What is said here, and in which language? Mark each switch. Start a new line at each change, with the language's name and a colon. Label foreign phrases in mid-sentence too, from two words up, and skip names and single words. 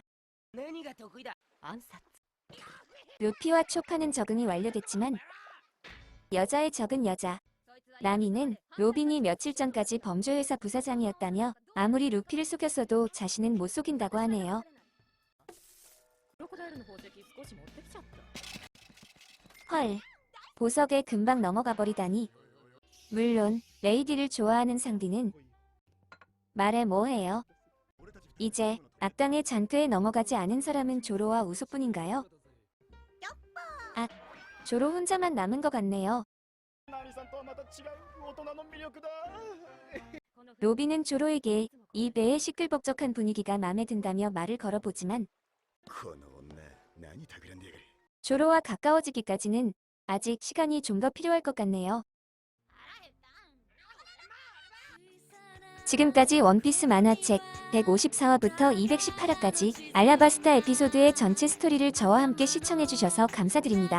Japanese: 何が得意だ。暗殺。
Korean: 루피와 초파는 적응이 완료됐지만 여자의 적은 여자. 나미는 로빈이 며칠 전까지 범죄회사 부사장이었다며 아무리 루피를 속였어도 자신은 못 속인다고 하네요.
Japanese: クロコダイルの宝石少し持ってきちゃった。
Korean: 헐, 보석에 금방 넘어가 버리다니. 물론 레이디를 좋아하는 상디는 말해 뭐해요. 이제 악당의 잔꾀에 넘어가지 않은 사람은 조로와 우소뿐인가요? 아, 조로 혼자만 남은 것 같네요.
Japanese: ナミさんとはまた違う大人の魅力だ。
Korean: 로빈은 조로에게 이 배의 시끌벅적한 분위기가 마음에 든다며 말을 걸어보지만
Japanese: この女何企んでやがる。
Korean: 조로와 가까워지기까지는 아직 시간이 좀 더 필요할 것 같네요. 지금까지 원피스 만화책 154화부터 218화까지 알라바스타 에피소드의 전체 스토리를 저와 함께 시청해주셔서 감사드립니다.